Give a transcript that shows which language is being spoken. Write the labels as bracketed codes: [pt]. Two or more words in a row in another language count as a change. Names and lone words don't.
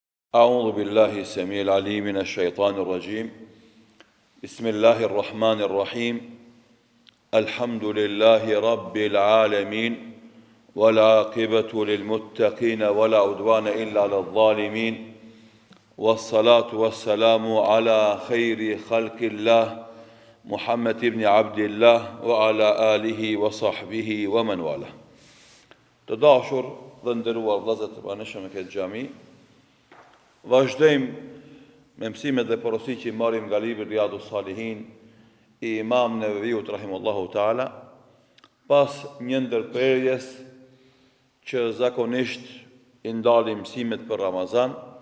[ar] أعوذ بالله السميع العليم من الشيطان الرجيم بسم الله الرحمن الرحيم الحمد لله رب العالمين والعاقبة للمتقين ولا عدوان إلا على الظالمين والصلاة والسلام على خير خلق الله محمد بن عبد الله وعلى آله وصحبه ومن والاه. [sq] Të dashur dhe nderuar vëllezër të pranishëm në këtë xhami, vazhdojmë me mësimet dhe porositë që i marrim nga libri Riyadus Salihin i Imam Neveviut [ar] رحمه الله تعالى, [sq] pas një ndërprerjes që zakonisht i ndalim mësimet për Ramazan,